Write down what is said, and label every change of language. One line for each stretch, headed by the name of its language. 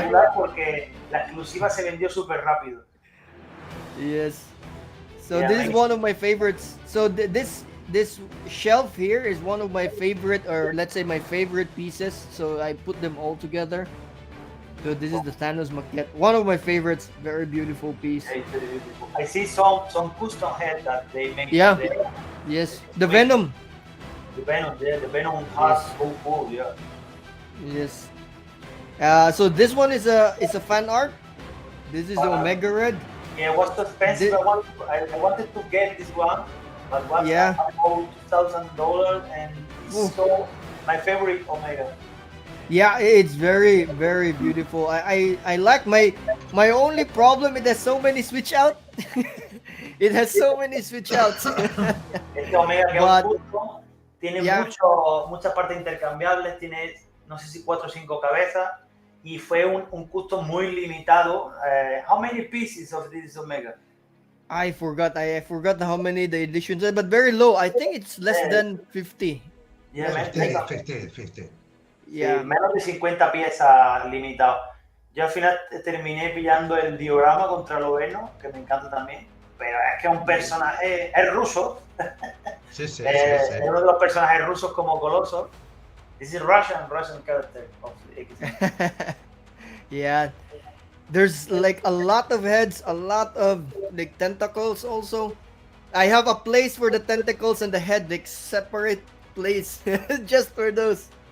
Spanish: regular porque la exclusiva se vendió súper rápido.
English: Yes. So Yeah, this is nice. one of my favorites. So this shelf here is one of my favorite, or let's say my favorite pieces. So I put them all together. So this is the Thanos maquette, one of my favorites. Very beautiful piece. It's very beautiful. I see some custom head that they make. Yeah. today. Yes, the Venom. The Venom has so cool, yeah. Yes. So this one is a fan art. This is the Omega Red. Yeah, it was too expensive. I wanted to get this one, but it was about $2,000, and it's so my favorite Omega. Yeah, it's very, very beautiful. I like my only problem. It has so many switch out. It has so many switch outs.
Spanish: Este Omega que es un custom, tiene muchas partes intercambiables, tiene no sé si 4 o 5 cabezas, y fue un custom muy limitado.
English: How many pieces of this Omega? I forgot how many the editions are, but very low. I think it's less than 50. Yeah, 50. Yeah.
Spanish: Sí, menos de 50 piezas limitadas. Yo al final terminé pillando el diorama contra Loveno, que me encanta también, pero es que es un personaje, es ruso. Sí. Es uno de los personajes rusos como Coloso.
English: This is Russian character of Excl. Yeah. There's like a lot of heads, a lot of like tentacles also. I have a place for the tentacles and the head, like separate place just for those.